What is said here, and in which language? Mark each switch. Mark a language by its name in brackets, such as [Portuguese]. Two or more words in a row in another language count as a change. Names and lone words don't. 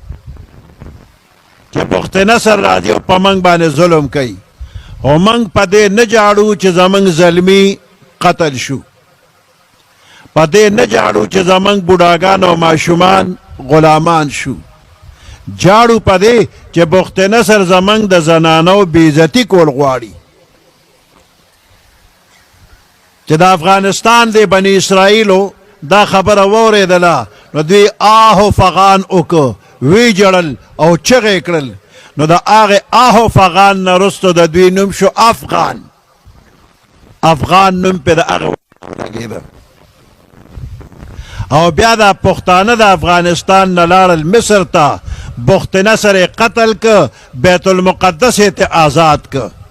[Pashto] چې بخت نصر راځي او په موږ باندې ظلم کوي، او موږ په دې نه جاړو چې زموږ زلمي قتل شو، په دې نه جاړو چې زموږ بوډاګان او ماشومان غلامان شو، جاړو په دې چې بخت نصر زموږ د زنانو بېعزتي کول غواړي. چې د افغانستان د بني اسرائیلو دا خبره واورېدله، نو دوی آه و فغان وکړه، وی جړل او چغې کړل. نو د هغې آه و فغان نه وروسته د دوی نوم شو افغان. افغان نوم پې د هغه لګېده. او بیا دا پښتانه د افغانستان نه لاړل مصر ته، بخت نصر یې قتل که، بیت المقدس یې ته آزاد که.